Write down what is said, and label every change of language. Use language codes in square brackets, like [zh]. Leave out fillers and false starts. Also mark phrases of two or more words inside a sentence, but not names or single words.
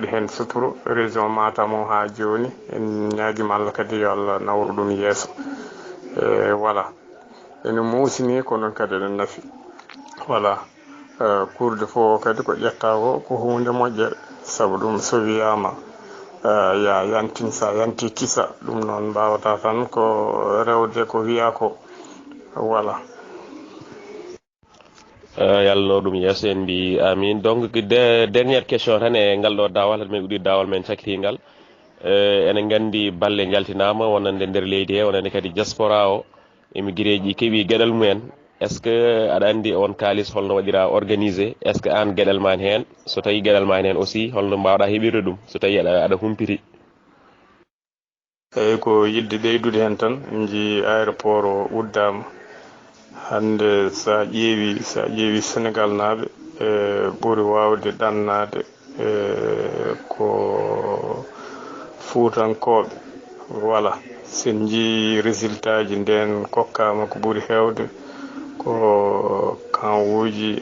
[ff] hen suturu région Matam o ha joni en ñaguima Allah kadi yo Allah nawru ɗum yeeso voilà ene muusini ko noon kadi eɗen nafi voilà kurde fo kadi ko ƴetta ko hunde moƴƴere saabu ɗum so wiyama ya yantin sa yanti kisa ɗum noon mbawata tan ko rewde ko wiya ko voilà yalno ɗum yeeso en mbi amin donc [fr] dernière question [ff] tan e ngal ɗo dawal haɗa men uɗi dawal men cakrigal enen gandi balle jaltinama wonande nder leydi he wonande kadi diaspora o émigré ji keeɓi gueɗal mumen [fr] est ce que [ff] aɗa andi on kalis holno waɗira organisé [fr] est ce que [ff] an gueɗal ma hen so tawi gueɗal ma hen aussi holno mbawɗa heɓirde ɗum so tawi aɗa humpiti eyyi ko yidde ɓeydude hen tan en jii aéroport o uddama hande sa ƴeewi Sénégal naaɓe ɓuri wawde ɗannade ko fuutankoɓe voilà sen jii résultat ji nden kokkama ko ɓuri hewde ko kanwuji